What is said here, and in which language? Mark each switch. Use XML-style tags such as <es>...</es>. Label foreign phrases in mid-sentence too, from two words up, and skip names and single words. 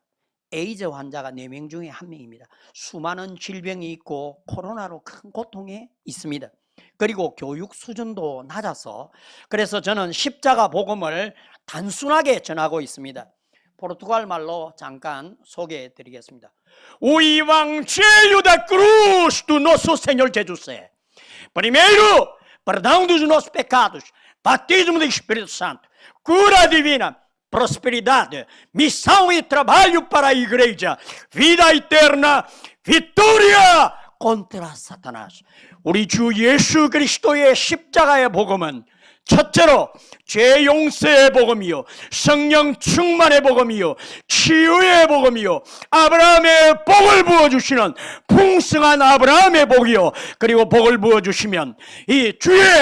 <ko>에이즈 환자가 4명 중에 1명입니다. 수많은 질병이 있고 코로나로 큰 고통에 있습니다. 그리고 교육 수준도 낮아서 그래서 저는 십자가 복음을 단순하게 전하고 있습니다. 포르투갈 말로 잠깐 소개해 드리겠습니다.</ko> <pt>O Evangelho da Cruz do nosso Senhor Jesus. Primeiro, perdão dos nossos pecados, batismo do Espírito Santo, cura divina, prosperidade, missão e trabalho para a igreja, vida eterna, vitória contra Satanás.</pt> <ko>우리 주 예수 그리스도의 십자가의 복음은 첫째로 죄 용서의 복음이요, 성령 충만의 복음이요, 치유의 복음이요, 아브라함의 복을 부어주시는 풍성한 아브라함의 복이요, 그리고 복을 부어주시면 이 주의</ko>